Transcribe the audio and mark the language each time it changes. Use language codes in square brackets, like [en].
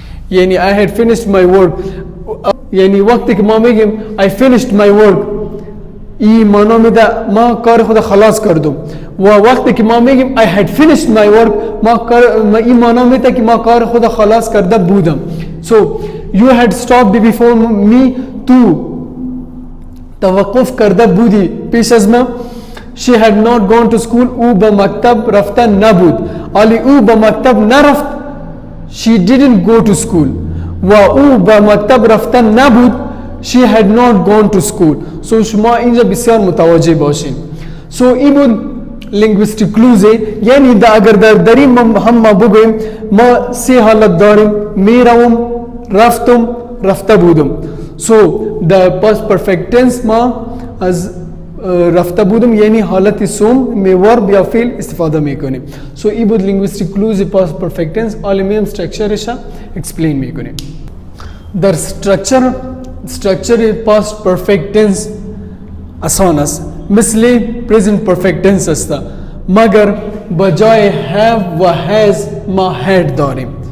[fa] یعنی [en] I had finished my work. [fa] یعنی وقتی که ما میگیم [en] I finished my work [fa] این معنا میده ما کار خود خلاص کردم و وقتی که ما میگیم [en] I had finished my work [fa] این معنا میده که ما کار خود خلاص کرده بودم. [en] So you had stopped before me. [fa] تو توقف کرده بودی پیش از ما. [en] She had not gone to school. [fa] او به مکتب رفته نبود. علی او به مکتب نرفت. [en] She didn't go to school. [fa] و او به مکتب رفته نبود. [en] She had not gone to school. So [fa] شما اینجا بسیار متوجه باشین. [en] So [fa] این بود [en] linguistic clues. [fa] یعنی اگر در دری هم ما بگویم ما سه حالت داریم: میروم، رفتم، رفته بودم. [en] So [fa] the past perfect tense ما از رفته بودم یعنی حالت سوم می ورب یا فعل استفاده میکنیم. [en] So [fa] این بود [en] linguistic clues past perfect tense. [fa] عالمیم structureش [en] explain [fa] میکنیم. در structure past perfect tense آسان است، مثل present perfect tense است، مگر بجای have و has ما had داریم.